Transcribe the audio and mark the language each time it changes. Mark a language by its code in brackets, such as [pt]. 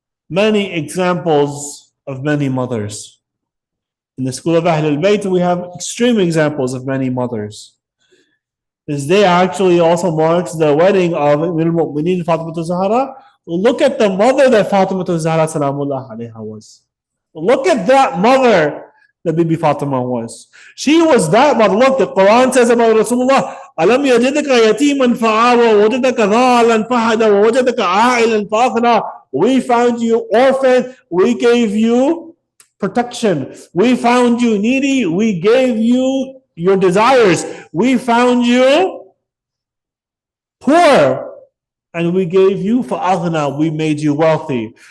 [en] many examples of many mothers. In the school of Ahlul Bayt, we have extreme examples of many mothers. This day actually also marks the wedding of Al-Mu'mineen Fatima Zahra. Look at the mother that Fatima Zahra Salamullah alayha was. Look at that mother that Bibi Fatima was. She was that mother. Look, the Quran says about Rasulullah, [ar] أَلَمْ يَجِدْكَ يَتِيمًا فَآوَى وَوَجَدَكَ ضَالًا فَهَدَى وَوَجَدَكَ عَائِلًا فَأَغْنَى. [en] We found you orphan, we gave you protection. We found you needy, we gave you your desires. We found you poor, and we gave you فَأَغْنَى, we made you wealthy.